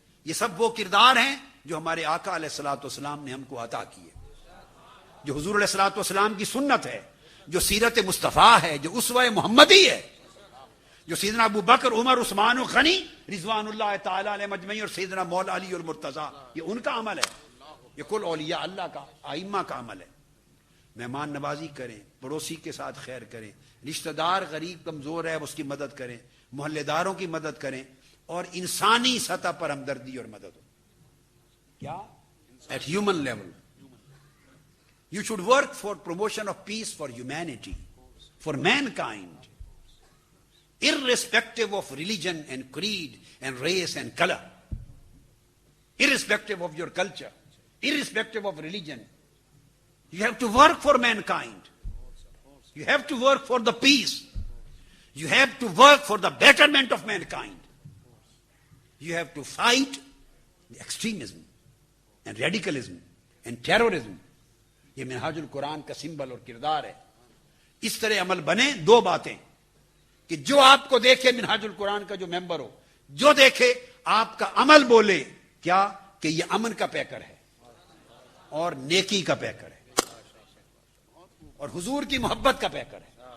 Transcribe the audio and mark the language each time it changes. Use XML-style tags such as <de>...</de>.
<ur>یہ سب وہ کردار ہیں جو ہمارے آقا علیہ الصلوۃ والسلام نے ہم کو عطا کیے, جو حضور علیہ الصلوۃ والسلام کی سنت ہے, جو سیرت مصطفیٰ ہے, جو اسوہ محمدی ہے, جو سیدنا ابو بکر, عمر, عثمان و غنی رضوان اللہ تعالی علیہ مجمعین, اور سیدنا مولا علی اور مرتضیٰ, یہ ان کا عمل ہے, یہ کل اولیاء اللہ کا, ائمہ کا عمل ہے. مہمان نوازی کریں, پڑوسی کے ساتھ خیر کریں, رشتہ دار غریب کمزور ہے اس کی مدد کریں, محلے داروں کی مدد کریں, اور انسانی سطح پر ہمدردی اور مدد ہو.</ur> <en>کیا at human level. You should work for promotion of peace for humanity, for mankind, irrespective of religion and creed and race and color, irrespective of your culture, irrespective of religion. You have to work for mankind. You have to work for the peace. You have to work for the betterment of mankind. You have to fight the extremism and radicalism and terrorism.</en> <ur>یہ منہاج القرآن کا symbol اور کردار ہے. اس طرح عمل بنے. دو باتیں, کہ جو آپ کو دیکھے منہاج القرآن کا جو ممبر ہو, جو دیکھے آپ کا عمل بولے کیا, کہ یہ امن کا پیکر ہے اور نیکی کا پیکر ہے اور حضور کی محبت کا پیکر ہے.</ur>